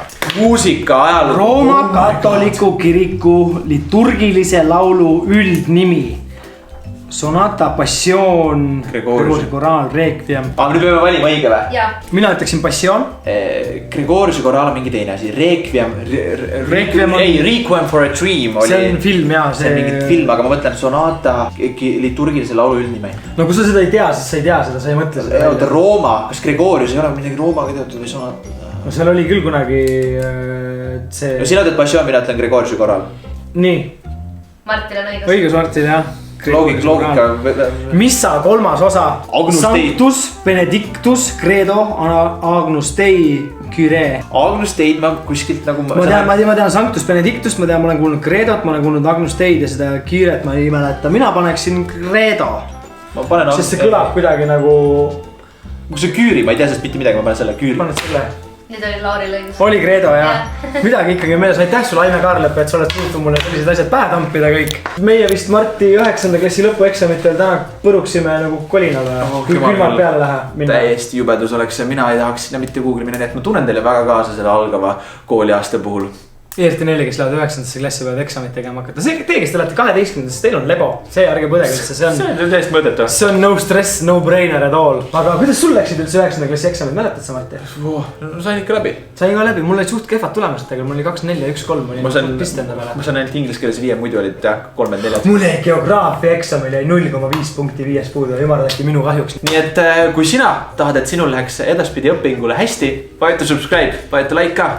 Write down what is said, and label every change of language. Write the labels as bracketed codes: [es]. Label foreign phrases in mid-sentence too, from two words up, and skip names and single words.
[et] Muusika ajalugu. Rooma katoliku kiriku liturgilise laulu üldnimi. Sonata, passioon, Gregoriuse koraal, requiem. Aga nüüd peame valima õige või? Jaa. Mina ütleksin passioon. Gregoriuse koraal on mingi teine asi. Requiem for a Dream oli. See on film jaa. See on mingi film, aga ma mõtlen Sonata liturgilise laulu üldnimi. No kui sa seda ei tea, siis sa ei tea seda, sa ei mõtle seda. Oota, Rooma, kas Gregorius ei ole midagi Roomaga teatud või Sonata? No seal oli küll kunagi see. No sina teed passioon, mina ütlen Gregoriuse koraal. Nii. Martil on õigus. Õigus Martil jah. loogika. Missa kolmas osa? Agnus Dei. Sanctus, Benedictus, Credo, Agnus Dei, Kyrie. Agnus Deid ma kuskilt nagu. Ma tean Sanctus Benedictust, ma olen kuulnud Credot, ma olen kuulnud Agnus Deid ja seda Kyriet ma ei mäleta. Mina paneksin Credo. Sest see kõlab kuidagi nagu. Kui see Küüri, ma ei tea sest mitte midagi, ma panen selle Küüri. Paned selle. Nüüd oli Lauri lõigus. Oli Credo jah. Midagi ikkagi meeles. Aitäh sulle Aime Kaarlep, et sa oled suutnud mulle sellised asjad pähe tampida kõik. Meie vist Marti 9. klassi lõpueksamitel täna põruksime nagu kolinaga. Kui külmad peale läheb. Täiesti jubedus oleks ja mina ei tahaks sinna mitte kuhugile minna, nii et ma tunnen teile väga kaasa selle algava kooliaasta puhul. Eerti neile, kes lähevad 9. klassi peavad eksamit tegema hakata. See teie, kes te olete 12. Teil on lebo. See ärge põdega üldse. See on täiesti mõõdetu. See on [en] no stress, no brainer at all. [et] Aga kuidas sul läksid üldse 9. klassi eksamid? Mäletad sa Marti? No sain ikka läbi. Sain ka läbi. Mul olid suht kehvad tulemused. Mul oli 2-4 ja 1-3. Ma saan ainult inglise keeles 5, muidu olid 3-4. Mul jäi geograafia eksamil jäi 0,5 punkti 5 puudu. Jumardati minu kahjuks. Nii et kui sina tahad, et sinul läheks edaspidi õpingule hästi, vajuta subscribe, vajuta like ka.